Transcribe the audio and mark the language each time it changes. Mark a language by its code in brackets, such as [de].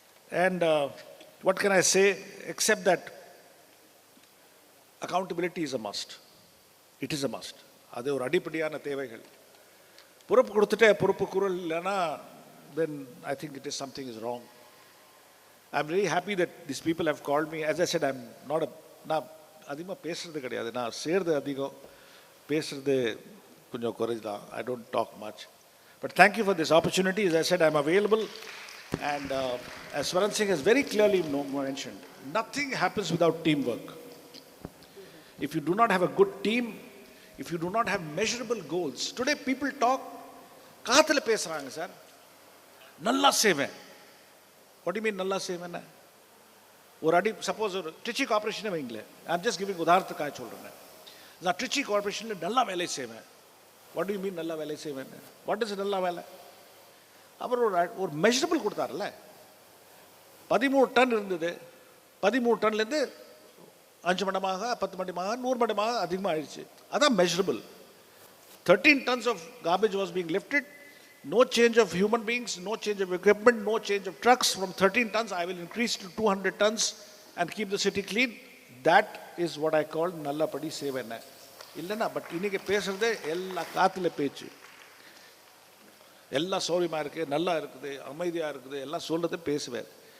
[en] And what can I say except that accountability is a must. It is a must. [ta] அது ஒரு அடிப்படையான தேவைகள். பொறுப்பு கொடுத்துட்டே பொறுப்பு குரல் இல்லைன்னா [en] then I think it is something is wrong. I'm very happy that these people have called me. As I said, I'm not a, [ta] நான் அதிகமாக பேசுறது கிடையாது. நான் சேர்றது அதிகம், பேசுறது கொஞ்சம் குறைதான். [en] I don't talk much. But thank you for this opportunity. As I said, I'm available. And as Swaran Singh has very clearly mentioned, nothing happens without teamwork. If you do not have a good team, if you do not have measurable goals, today people talk, [ta] காத்துல பேசுறாங்க sir, நல்லா செய்வேன். [en] What do you mean [ta] நல்லா செய்வேன்? ஒரு அடி suppose ஒரு ட்ரிச்சி கார்பரேஷனே வைங்களேன், [en] I'm just giving [ta] உதாரணத்துக்காக சொல்கிறேன். நான் ட்ரிச்சி கார்பரேஷனில் நல்லா வேலை செய்வேன். [en] what do you mean [ta] நல்லா வேலை செய்வேன்? [en] what is [ta] நல்லா வேலை? அவர் ஒரு மெஷரபிள் கொடுத்தார்ல. 13 டன் இருந்தது, 13 டன்லேருந்து 5 மடமாக 10 மடமாக 100 மடமாக அதிகமாக ஆயிடுச்சு. அதான் measurable. [en] 13 tons of garbage was being lifted. No change of human beings, no change of equipment, no change of trucks. From 13 tons, I will increase to 200 tons and keep the city clean. That is what I call [ta] nalla padi sevena. Illana, but இன்னைக்கு பேசுறதே எல்லா காத்துல பேச்சு. எல்லா சௌரியமா இருக்கு, நல்லா இருக்குது, அமைதியா இருக்குது, எல்லாம் சொல்றதே பேசுவேன்.